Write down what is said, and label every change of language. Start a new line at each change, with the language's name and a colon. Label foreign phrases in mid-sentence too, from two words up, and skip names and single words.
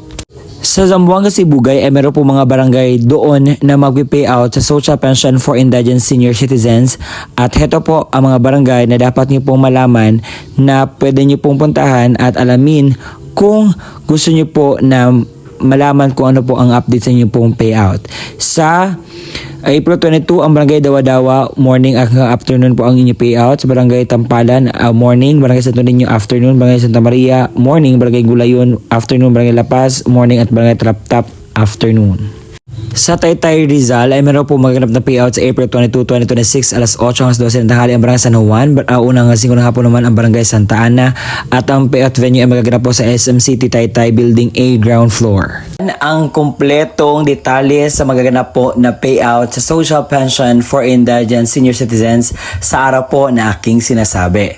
Filipino: Sa Zamboanga, Sibugay ay meron po mga barangay doon na mag-payout sa
English: social pension for indigent senior citizens
Filipino: at heto po ang mga barangay na dapat niyo pong malaman na pwede niyo pong puntahan at alamin kung gusto niyo po na malaman kung ano po ang update sa inyong pong payout. Sa April 22, ang Barangay Dawa-Dawa, morning at afternoon po ang inyong payout. Sa Barangay Tampalan, morning. Barangay Santo Niño, afternoon. Barangay Santa Maria, morning. Barangay Gulayon, afternoon. Barangay La Paz, morning. At Barangay Trap-Tap, afternoon. Sa Taytay Rizal ay meron po magaganap na payout sa April 22, 2026 alas 8 hanggang 12 ng tanghali ang Barangay San Juan. Unang 5 ng hapon naman ang Barangay Santa Ana at ang payout venue ay magaganap po sa SM City Taytay Building A
English: ground floor.
Filipino: Ang kumpletong detalye sa magaganap po na payout sa
English: social pension for indigent senior citizens
Filipino: sa araw po na aking sinasabi.